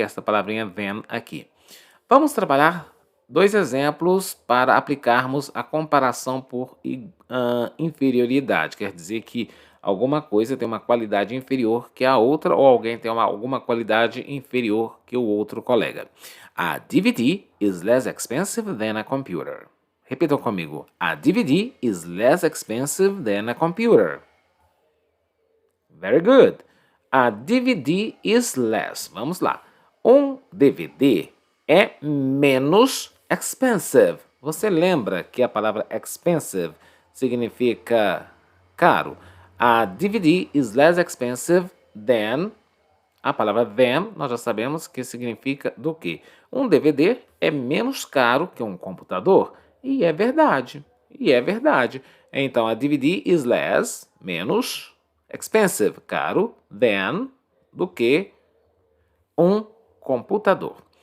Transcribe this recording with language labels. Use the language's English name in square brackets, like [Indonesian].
[Portuguese] Esta palavrinha them aqui. Vamos trabalhar dois exemplos para aplicarmos a comparação por inferioridade. Quer dizer que alguma coisa tem uma qualidade inferior que a outra, ou alguém tem alguma qualidade inferior que o outro colega. [English] A DVD is less expensive than a computer. [Portuguese] Repitam comigo. [English] A DVD is less expensive than a computer. Very good. A DVD is less. [Portuguese] Vamos lá. Um DVD é menos expensive. Você lembra que a palavra expensive significa caro? [English] A DVD is less expensive than. [Portuguese] A palavra than, nós já sabemos que significa do quê? Um DVD é menos caro que um computador. E é verdade. E é verdade. Então, [English] a DVD is less, [Portuguese] menos, expensive, caro, than, do que um computador.